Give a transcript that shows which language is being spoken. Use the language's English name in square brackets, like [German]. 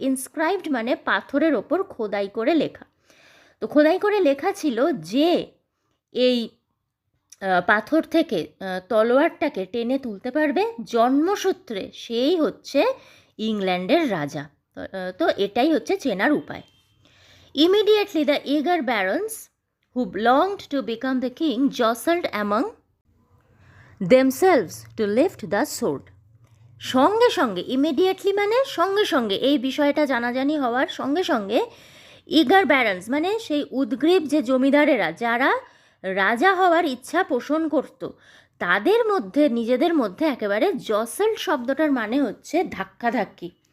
[Bangla] Inscribed মানে পাথরের ওপর খোদাই করে লেখা। তো খোদাই করে লেখা ছিল যে এই পাথর থেকে তলোয়ারটাকে টেনে তুলতে পারবে জন্মসূত্রে সেই হচ্ছে ইংল্যান্ডের রাজা। তো এটাই হচ্ছে চেনার উপায়। [English] Immediately the eager barons who belonged to become the king jostled among themselves to lift the sword. [Bangla] সঙ্গে সঙ্গে, ইমিডিয়েটলি মানে সঙ্গে সঙ্গে, এই বিষয়টা জানাজানি হওয়ার সঙ্গে সঙ্গে ইগার ব্যারন্স মানে সেই উদ্গ্রীব যে জমিদারেরা যারা রাজা হওয়ার ইচ্ছা পোষণ করত, তাদের মধ্যে নিজেদের মধ্যে একেবারে জসেল্ড শব্দটার মানে হচ্ছে ধাক্কাধাক্কি।